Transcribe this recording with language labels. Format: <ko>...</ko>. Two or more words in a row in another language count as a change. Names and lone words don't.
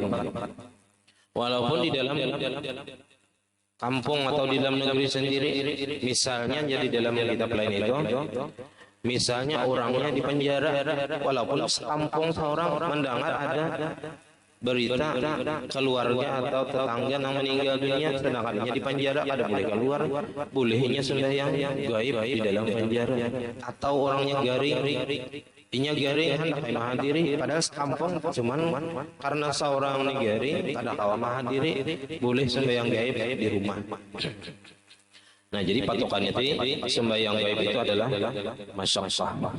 <id>Walaupun di dalam kampung atau di dalam negeri sendiri, misalnya jadi dalam kitab lain itu, misalnya orangnya di penjara, walaupun sekampung seorang mendengar ada berita keluarga atau tetangga yang meninggal dunia sedangkan dia di penjara, ada boleh keluar, bolehnya sembahyang gaib di dalam penjara.</id> <bjn>Atau orangnya garing, inya garing hendak menghadiri, padahal sekampung cuman karena seorang ini garing kada kawa menghadiri, boleh sembahyang gaib di rumah.</bjn> <id>Nah jadi patokannya itu sembahyang gaib itu adalah masyaqqah.</id>